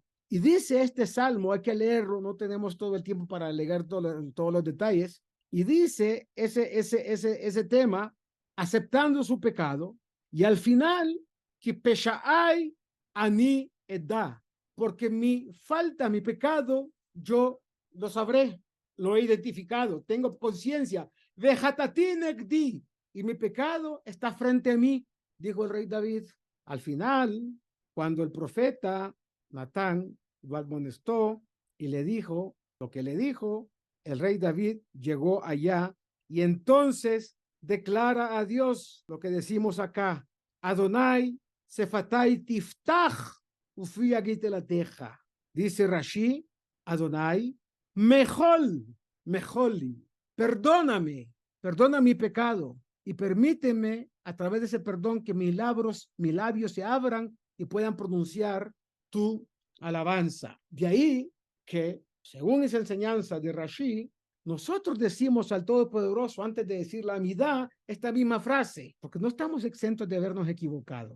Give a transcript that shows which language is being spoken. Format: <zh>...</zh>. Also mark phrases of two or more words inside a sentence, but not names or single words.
<es>Y dice este salmo, hay que leerlo, no tenemos todo el tiempo para leer todos los detalles, y dice ese tema, aceptando su pecado, y al final, que</es> <he>פשעי אני אדע,</he> <es>porque mi falta, mi pecado, yo lo sabré, lo he identificado, tengo conciencia,</es> <he>וחטאתי נגדי,</he> <es>y mi pecado está frente a mí, dijo el rey David. Al final, cuando el profeta Natán lo admonestó y le dijo lo que le dijo, el rey David llegó allá y entonces declara a Dios lo que decimos acá,</es> <he>אדני שפתי תפתח ופי יגיד תהלתך.</he> <es>Dice Rashi,</es> <he>אדני, מחול לי,</he> <es>perdona mi pecado y permíteme a través de ese perdón que mis labios se abran y puedan pronunciar tu alabanza. De ahí que, según esa enseñanza de Rashi, nosotros decimos al Todopoderoso antes de decir la amidad esta misma frase, porque no estamos exentos de habernos equivocado.</es>